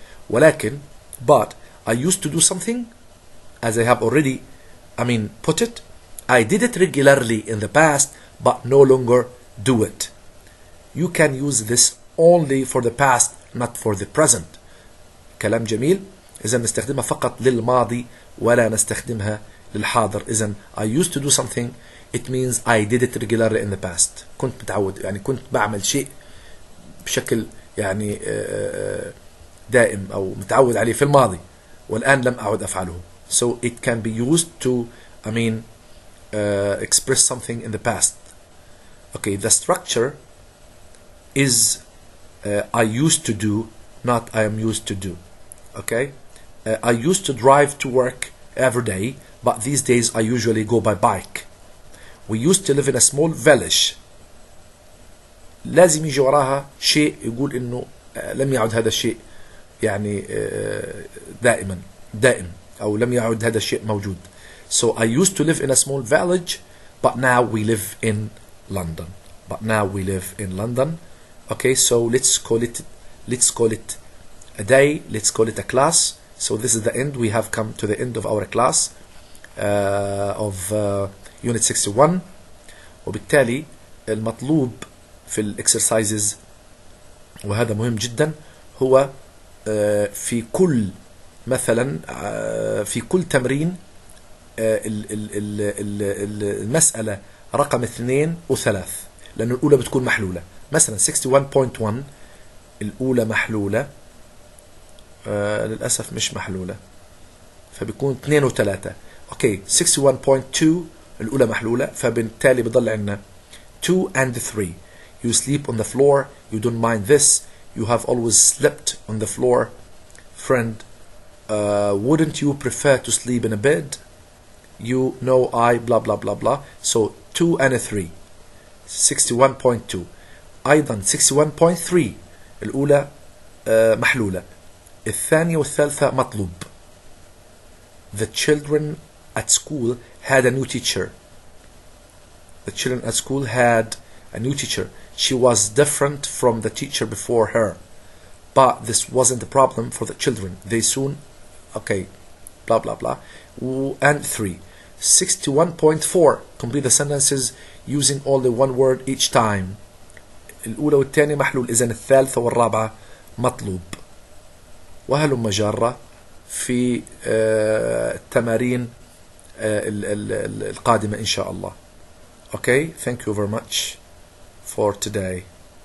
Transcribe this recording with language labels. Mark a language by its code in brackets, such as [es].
[ar] ولكن [en] but I used to do something as I have already put it. I did it regularly in the past but no longer do it. You can use this only for the past, not for the present. [ar] كلام جميل. إذا نستخدمها فقط للماضي ولا نستخدمها للحاضر. [en] إذا I used to do something, it means I did it regularly in the past. [ar] كنت متعود، يعني كنت بعمل شيء بشكل يعني دائم أو متعود عليه في الماضي والآن لم أعد أفعله. [en] So it can be used to express something in the past. Okay, the structure is I used to do, not I am used to do. Okay, I used to drive to work every day, but these days I usually go by bike. We used to live in a small village. [ar] لازم يجي وراها شيء يقول إنه لم يعد هذا الشيء يعني دائما دائم أو لم يعد هذا الشيء موجود. [en] So I used to live in a small village but now we live in London. Okay, so let's call it a day, let's call it a class. So this is the end. We have come to the end of our class of unit 61. [ar] وبالتالي المطلوب في الاكسرسايزز، وهذا مهم جدا، هو في كل مثلا في كل تمرين المسألة رقم 2 و3، لأن الأولى بتكون محلولة. مثلا 61.1 الأولى محلولة، للأسف مش محلولة، فبيكون 2 و3. أوكي 61.2 الأولى محلولة، فبالتالي بضل عندنا [en] 2 and 3. You sleep on the floor, you don't mind this, you have always slept on the floor. Friend, wouldn't you prefer to sleep in a bed? You know I blah blah blah blah. So 2 and 3. 61.2. [ar] أيضا 61.3 الأولى محلولة، الثانية والثالثة مطلوب. [en] The children at school had a new teacher. The children at school had a new teacher. She was different from the teacher before her, but this wasn't a problem for the children. They soon, okay, blah blah blah. And 3. 61.4 complete the sentences using only one word each time. [ar] الأولى والثانية محلول، إذن الثالثة والرابعة مطلوب. وهلم جارة في التمارين القادمة إن شاء الله. [en] Okay, thank you very much for today.